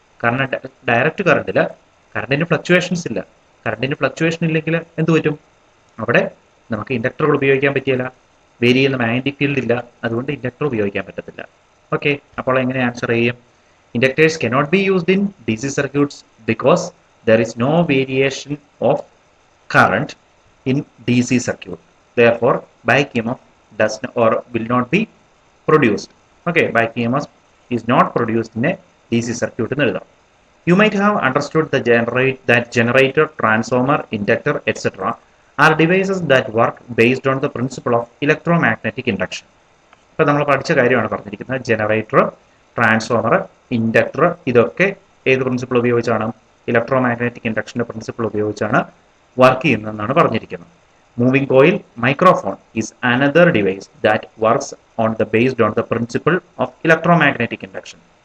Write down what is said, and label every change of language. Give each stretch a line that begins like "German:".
Malayalam: കാരണം direct കറണ്ടിൽ കറണ്ടിന് fluctuations ഇല്ല. കറണ്ടിന് fluctuation ഇല്ലെങ്കിൽ എന്ത് പറ്റും? അവിടെ നമുക്ക് ഇൻഡക്ടറുകൾ ഉപയോഗിക്കാൻ പറ്റിയല്ല. വേരി ചെയ്യുന്ന മാഗ്നറ്റിക് ഫീൽഡ് ഇല്ല, അതുകൊണ്ട് ഇൻഡക്ടർ ഉപയോഗിക്കാൻ പറ്റത്തില്ല. ഓക്കെ, അപ്പോൾ എങ്ങനെ ആൻസർ ചെയ്യും?
English: Inductors cannot be used in D C circuits because there is no variation of current in DC circuit. Therefore, back EMF does or will not be produced. Okay, back EMF is not produced in a DC circuit. You might have understood that generator, transformer, inductor, etc. are devices that work based on the principle of electromagnetic induction.
Malayalam: ഇപ്പോൾ നമ്മൾ പഠിച്ച കാര്യമാണ് പറഞ്ഞിരിക്കുന്നത്. Generator, transformer, inductor ഇതൊക്കെ ഏത് principle ഉപയോഗിച്ചാണ്? Electromagnetic ഇൻഡക്ഷന്റെ principle ഉപയോഗിച്ചാണ് work ചെയ്യുന്നതെന്നാണ് പറഞ്ഞിരിക്കുന്നത്.
English: Moving coil microphone is another device that works on the based on the principle of electromagnetic induction.